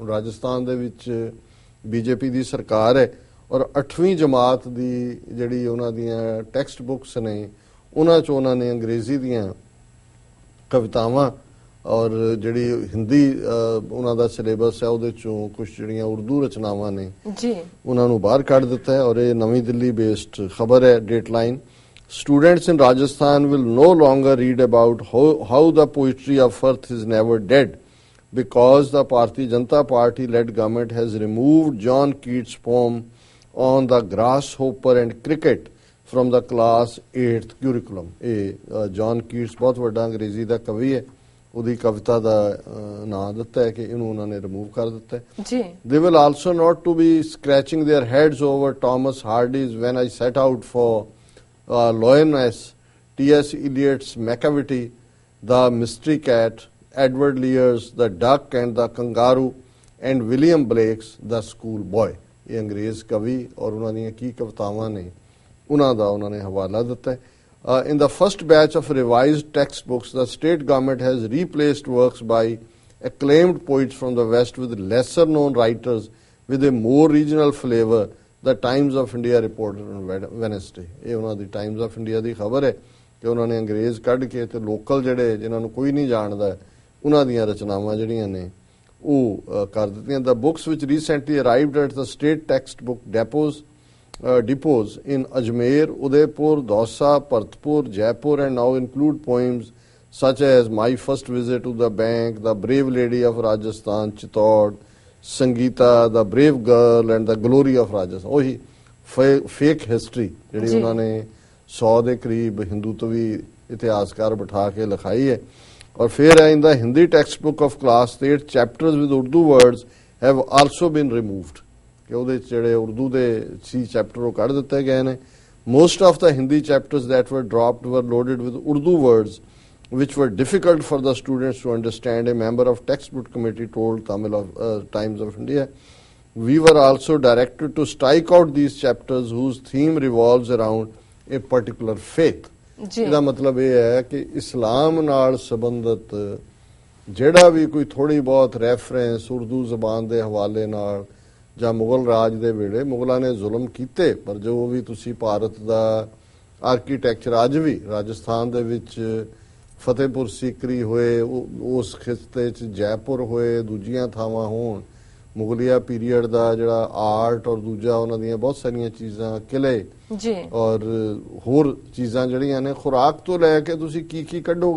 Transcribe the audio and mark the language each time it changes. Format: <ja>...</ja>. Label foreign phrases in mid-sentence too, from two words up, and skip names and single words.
<pa>ਰਾਜਸਥਾਨ ਦੇ ਵਿੱਚ BJP ਦੀ ਸਰਕਾਰ ਹੈ ਔਰ 8ਵੀਂ ਜਮਾਤ ਦੀ ਜਿਹੜੀ ਉਹਨਾਂ ਦੀਆਂ</pa> <en>text books</en> <pa>ਨੇ ਉਹਨਾਂ 'ਚ ਉਹਨਾਂ ਨੇ ਅੰਗਰੇਜ਼ੀ ਦੀਆਂ ਕਵਿਤਾਵਾਂ ਔਰ ਜਿਹੜੀ ਹਿੰਦੀ ਉਹਨਾਂ ਦਾ ਸਿਲੇਬਸ ਹੈ ਉਹਦੇ 'ਚੋਂ ਕੁਝ ਜਿਹੜੀਆਂ ਉਰਦੂ ਰਚਨਾਵਾਂ ਨੇ ਜੀ ਉਹਨਾਂ ਨੂੰ ਬਾਹਰ ਕੱਢ ਦਿੱਤਾ ਹੈ। ਔਰ ਇਹ ਨਵੀਂ ਦਿੱਲੀ ਬੇਸਡ ਖਬਰ ਹੈ। ਡੇਟਲਾਈਨ,</pa> <en>students in Rajasthan will no longer read about how the poetry of earth is never dead because the Bharatiya Janata Party led government has removed John Keats' poem on the grasshopper and cricket from the class 8th curriculum।</en> <pa>ਇਹ ਜੌਨ ਕੀਟਸ ਬਹੁਤ ਵੱਡਾ ਅੰਗਰੇਜ਼ੀ ਦਾ ਕਵੀ ਹੈ, ਉਹਦੀ ਕਵਿਤਾ ਦਾ ਨਾਂ ਦਿੱਤਾ ਹੈ ਕਿ ਇਹਨੂੰ ਉਹਨਾਂ ਨੇ ਰਿਮੂਵ ਕਰ ਦਿੱਤਾ ਹੈ ਜੀ।</pa> <en>They will also not to be scratching their heads over Thomas Hardy's When I Set Out for Lyoness, T.S. Eliot's Macavity, The Mystery Cat, Edward Lear's The Duck and the Kangaroo, and William Blake's The Schoolboy।</en> <pa>ਇਹ ਅੰਗਰੇਜ਼ ਕਵੀ ਔਰ ਉਹਨਾਂ ਦੀਆਂ ਕੀ ਕਵਿਤਾਵਾਂ ਨੇ ਉਹਨਾਂ ਦਾ ਉਹਨਾਂ ਨੇ ਹਵਾਲਾ ਦਿੱਤਾ ਹੈ।</pa> <en>In the first batch of revised textbooks, the state government has replaced works by acclaimed poets from the West with lesser-known writers with a more regional flavor, the Times of India reported on Wednesday।</en> <pa>ਇਹ ਉਹਨਾਂ ਦੀ Times of India ਦੀ ਖਬਰ ਹੈ ਕਿ ਉਹਨਾਂ ਨੇ ਅੰਗਰੇਜ਼ ਕੱਢ ਕੇ ਤੇ ਲੋਕਲ ਜਿਹੜੇ ਜਿਨ੍ਹਾਂ ਨੂੰ ਕੋਈ ਨਹੀਂ ਜਾਣਦਾ ਉਹਨਾਂ ਦੀਆਂ ਰਚਨਾਵਾਂ ਜਿਹੜੀਆਂ ਨੇ ਉਹ ਕਰ ਦਿੱਤੀਆਂ।</pa> <en>The books which recently arrived at the state textbook depots in Ajmer, Udaipur, Dausa, Bharatpur, Jaipur and now include poems such as My First Visit to the Bank, The Brave Lady of Rajasthan, Chittor, Sangeeta, The Brave Girl and The Glory of Rajasthan।</en> <pa>ਉਹੀ</pa> <en>fake history</en> <pa>ਜਿਹੜੀ ਉਹਨਾਂ ਨੇ 100 ਦੇ ਕਰੀਬ ਹਿੰਦੂਤਵੀ ਇਤਿਹਾਸਕਾਰ ਬਿਠਾ ਕੇ ਲਿਖਾਈ ਹੈ। ਔਰ ਫਿਰ</pa> <en>in the Hindi textbook of class 8 chapters with Urdu words have also been removed।</en> <pa>ਕਿ ਉਹਦੇ ਜਿਹੜੇ ਉਰਦੂ ਦੇ ਸੀ ਚੈਪਟਰ ਉਹ ਕੱਢ ਦਿੱਤੇ ਗਏ ਨੇ।</pa> <en>Most of the Hindi chapters that were dropped were loaded with Urdu words which were difficult for the students to understand, a member of textbook committee told Times of India। We were also directed to strike out these chapters whose theme revolves around a particular faith।</en> <pa>ਇਹਦਾ ਮਤਲਬ ਇਹ ਹੈ ਕਿ ਇਸਲਾਮ ਨਾਲ ਸੰਬੰਧਿਤ ਜਿਹੜਾ ਵੀ ਕੋਈ ਥੋੜੀ ਬਹੁਤ ਰੈਫਰੈਂਸ ਉਰਦੂ ਜ਼ਬਾਨ ਦੇ ਹਵਾਲੇ ਨਾਲ ਜਾਂ ਮੁਗਲ ਰਾਜ ਦੇ ਵੇਲੇ ਮੁਗਲਾਂ ਨੇ ਜ਼ੁਲਮ ਕੀਤੇ, ਪਰ ਜੋ ਵੀ ਤੁਸੀਂ ਭਾਰਤ ਦਾ ਆਰਕੀਟੈਕਚਰ ਅੱਜ ਵੀ ਰਾਜਸਥਾਨ ਦੇ ਵਿੱਚ ਫਤਿਹਪੁਰ ਸੀਕਰੀ ਹੋਏ, ਉਸ ਖਿੱਤੇ 'ਚ ਜੈਪੁਰ ਹੋਏ, ਦੂਜੀਆਂ ਥਾਵਾਂ ਹੋਣ, ਮੁਗਲਿਆ ਪੀਰੀਅਡ ਦਾ ਜਿਹੜਾ ਆਰਟ ਔਰ ਦੂਜਾ ਉਹਨਾਂ ਦੀਆਂ ਬਹੁਤ ਸਾਰੀਆਂ ਚੀਜ਼ਾਂ, ਕਿਲੇ ਜੀ ਔਰ ਹੋਰ ਚੀਜ਼ਾਂ ਜਿਹੜੀਆਂ ਨੇ, ਖੁਰਾਕ ਤੋਂ ਲੈ ਕੇ ਤੁਸੀਂ ਕੀ ਕੱਢੋਗੇ।</pa>